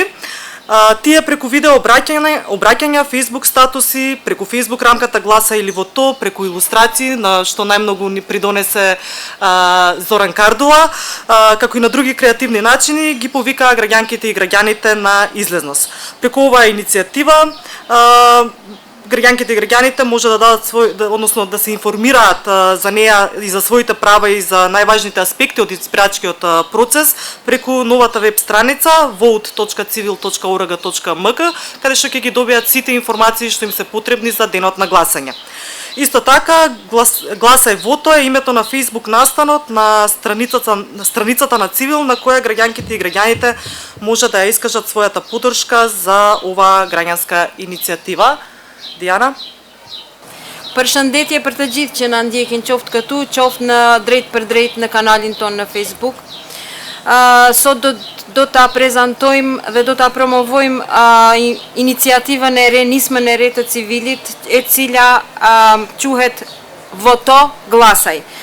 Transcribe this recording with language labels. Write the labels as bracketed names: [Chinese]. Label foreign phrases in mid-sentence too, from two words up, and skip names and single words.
[Macedonian] Тие преку видео обраќања, Facebook статуси, преку Facebook рамката Гласа или во то, преку илустрации, на што најмногу ни придонесе Зоран Кардула, како и на други креативни начини, ги повикаа граѓанките и граѓаните на излезност. Преку оваа иницијатива, граѓанките и граѓаните може да дадат односно да се информираат за неа и за своите права и за најважните аспекти од избирачкиот процес преку новата веб страница vote.civil.org.mk, каде што ќе ги добијат сите информации што им се потребни за денот на гласање. Исто така, Гласај Вото е името на Facebook настанот на страницата на Цивил, на која граѓанките и граѓаните може да ја искажат својата поддршка за оваа граѓанска иницијатива. Диана? [Albanian] Përshëndetje për të gjithë që na ndjekin qoftë këtu, qoftë në drejt për drejt në kanalin tonë në Facebook. Sot do ta prezantojmë dhe do ta promovojmë iniciativën e re, nismën e re të Civilit, e cila quhet Voto Glasaj.